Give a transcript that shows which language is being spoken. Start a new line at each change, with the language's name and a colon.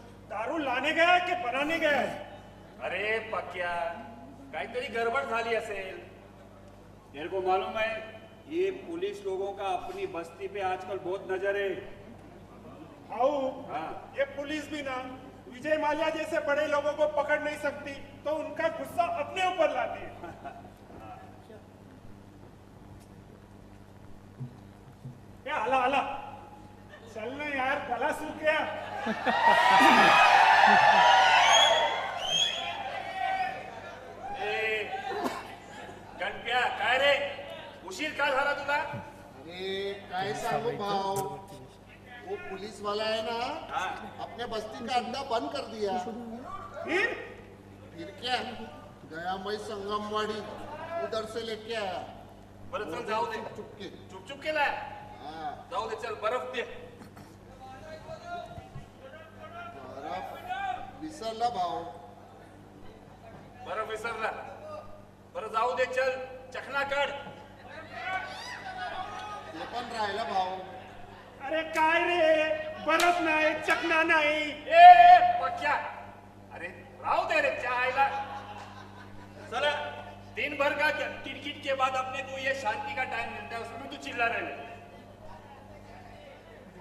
Hindi: दारू लाने गया की बनाने गया?
Marathi: अरे पक्या, काहीतरी गडबड झाली असेल.
Hindi: तेरे को मालूम है ये पुलिस लोगों का अपनी बस्ती पे आजकल बहुत नजर है. आओ, हाँ. ये पुलिस भी ना विजय माल्या जैसे बड़े लोगों को पकड़ नहीं सकती तो उनका गुस्सा अपने ऊपर लाती है. क्या आला आला चल ना यार, गला सूख गया.
Marathi: गणप्या, काय रे उशीर का झाला तुला? अरे काय सांगू भाव,
Hindi: वो पुलिस वाला है ना, हाँ. अपने बस्ती का अड्डा बंद कर दिया. फिर क्या, गया मैं संगमवाड़ी, उधर से लेके आया.
Marathi: बरं चल जाऊ दे.
Hindi: चुपके.
Marathi: चुप केलाय. हाँ. जाऊ दे, चल बर्फ दे. बर्फ विसरला भाव. बर्फ विसरला. बरं जाऊ दे, चल चखना काढ. ते पण राहिला भाव. अरे काय रे, बरफ नाही, चकना नाही. ए पक्या, अरे राहू दे रे चायला.
Hindi: चला दिन भर का टिकट के बाद अपने को ये शांति का टाइम मिलता है, उसमें तू चिल्ला रहे.